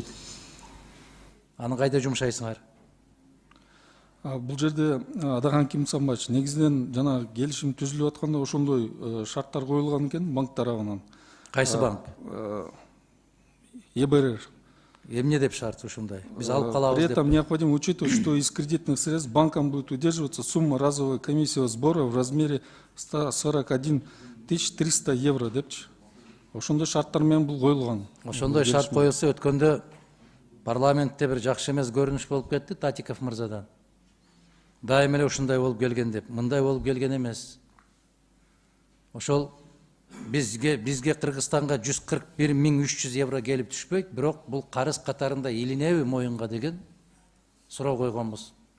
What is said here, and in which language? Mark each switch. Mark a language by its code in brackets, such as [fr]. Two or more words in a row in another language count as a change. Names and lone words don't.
[ky] Аны кайда жумшайсыңар? Бул жерде Адаган Кимсанбаевич, негизинен жана келишим түзүлүп атканда ошондой шарттар коюлган экен банк тарабынан. Кайсы банк? ЕБРР. Эмне деп шарт ушундай? Биз алып калабыз деп. [ru] При этом необходимо учитывать, что из кредитных средств банком будет удерживаться сумма разовой комиссионного сбора в размере 141 300 евро депчи. [ky] Ошондой шарттар менен бул коюлган. Ошондой шарт коюлса, өткөндө парламентте бир жакшы эмес көрүнүш болуп кетти Татиков мырзадан. Дайым эле ушундай болуп келген деп. Мындай болуп келген эмес. Ошол бизге Кыргызстанга 141.300 евро келип түшпөйт, бирок бул карыз катарында илинеби моюнга деген суроо койгонбуз.